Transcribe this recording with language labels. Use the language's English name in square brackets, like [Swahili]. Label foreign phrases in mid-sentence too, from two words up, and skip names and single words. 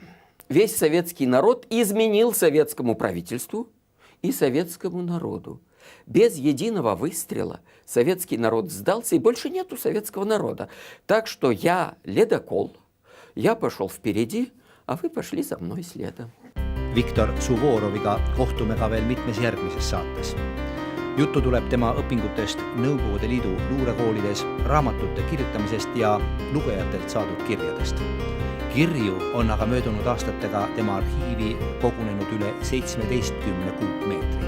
[Russian] Весь советский народ изменил советскому правительству и советскому народу. Без единого выстрела советский народ сдался, и больше нету советского народа. Так что я ледокол, я пошел впереди, а вы пошли за мной следом. [Estonian] Viktor Suvoroviga kohtume ka veel mitmes järgmises saates. Juttu tuleb tema õpingutest Nõukogude Liidu luurekoolides, raamatute kirjutamisest ja lugejatelt saadud kirjadest. Kirju on aga möödunud aastatega tema arhiivi kogunenud üle 17 kuupmeetri.